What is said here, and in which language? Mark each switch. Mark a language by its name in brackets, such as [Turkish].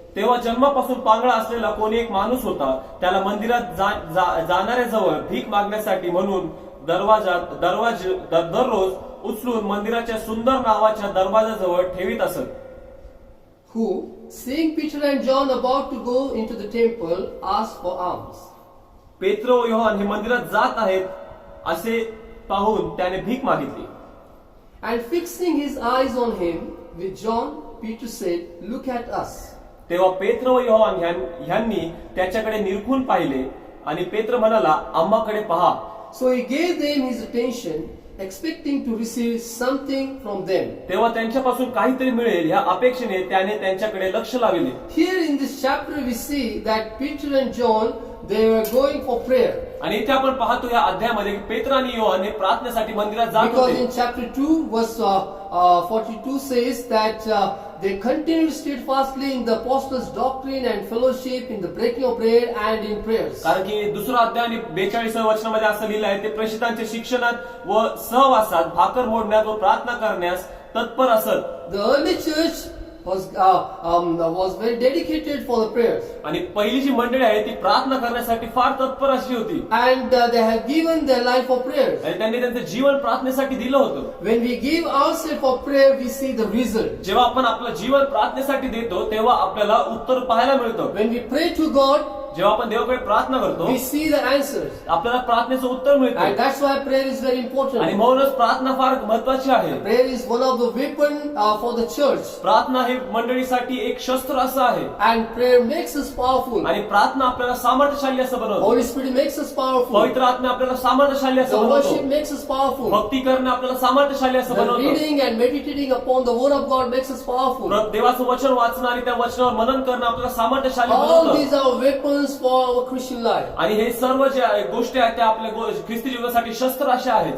[Marathi] तेव्हा जन्मापासून पांगळा असलेला कोणी एक माणूस होता. त्याला मंदिरात जाणाऱ्याजवळ भीक मागण्यासाठी म्हणून दररोज उचलून मंदिराच्या सुंदर नावाच्या दरवाजाजवळ ठेवीत असत. [English] Who, seeing Peter and John about to go into the temple, asked for alms. [Marathi] पेत्र व योहान हे मंदिरात जात आहेत असे पाहून त्याने भीक मागितली. [English] And fixing his eyes on him, with John, Peter said, Look at us. [Marathi] तेव्हा पेत्र व योहान ह्यांनी त्याच्याकडे निरखून पाहिले आणि पेत्र म्हणाला, आम्हाकडे पहा. [English] So he gave them his attention, expecting to receive something from them. [Marathi] तेव्हा त्यांच्यापासून काहीतरी मिळेल ह्या अपेक्षेने त्याने त्यांच्याकडे लक्ष लावले. [English] Here in this chapter we see that Peter and John, they were going for prayer. [Marathi] आणि इथे आपण पाहतो या अध्यायामध्ये की पेत्र आणि योहान हे प्रार्थनेसाठी मंदिरात जात [English] Because [Marathi] होते. [English] in chapter 2 verse 42 says that they continued steadfastly in the apostles' doctrine and fellowship, in the breaking of bread and in prayers. [Marathi] कारण की दुसरा अध्याय आणि 42व्या वचनामध्ये असं लिहिलं आहे, ते प्रेषितांच्या शिक्षणात व सहवासात भाकर मोडण्यात व प्रार्थना करण्यास तत्पर असत. [English] The early church was very dedicated for the prayers. [Marathi] आणि पहिली जी मंडळी आहे ती प्रार्थना करण्यासाठी फार तत्पर अशी होती. [English] And they have given their life for prayers. [Marathi] आणि त्यांनी त्यांचं जीवन प्रार्थनेसाठी दिलं होतं. [English] When we give ourselves for prayer, we see the result. [Marathi] जेव्हा आपण आपलं जीवन प्रार्थनेसाठी देतो तेव्हा आपल्याला उत्तर पाहायला मिळतं. [English] When we pray to God, [Marathi] जेव्हा आपण देवाकडे प्रार्थना करतो [English] we see the answers. [Marathi] आपल्याला प्रार्थनेचं उत्तर [English] And [Marathi] मिळतं. [English] that's why prayer is very [Marathi] आणि [English] important. [Marathi] म्हणूनच प्रार्थना फार महत्वाची आहे. [English] Prayer is one of the weapon for the church. [Marathi] प्रार्थना हे मंडळीसाठी एक शस्त्र असं आहे. [English] And prayer makes us powerful. [Marathi] आणि प्रार्थना आपल्याला सामर्थ्यशाली असं बनवतो. [English] Holy Spirit makes us powerful. [Marathi] पवित्र आत्मा आपल्याला सामर्थ्यशाली [English] The [Marathi] असं [English] worship [Marathi] बनवतो. [English] makes us powerful. [Marathi] भक्ती करणं आपल्याला सामर्थ्यशाली असं [English] The [Marathi] बनवतं. [English] reading and meditating upon the word of God makes us powerful. [Marathi] देवाचं वचन वाचणं आणि त्या वचनावर मनन करणं आपल्याला सामर्थ्यशाली [English] All [Marathi] बनवतं. [English] these are weapons for our Christian life. [Marathi] आणि हे सर्व जे गोष्टी आहेत त्या आपल्या ख्रिस्ती जीवनासाठी शस्त्र अशा आहेत.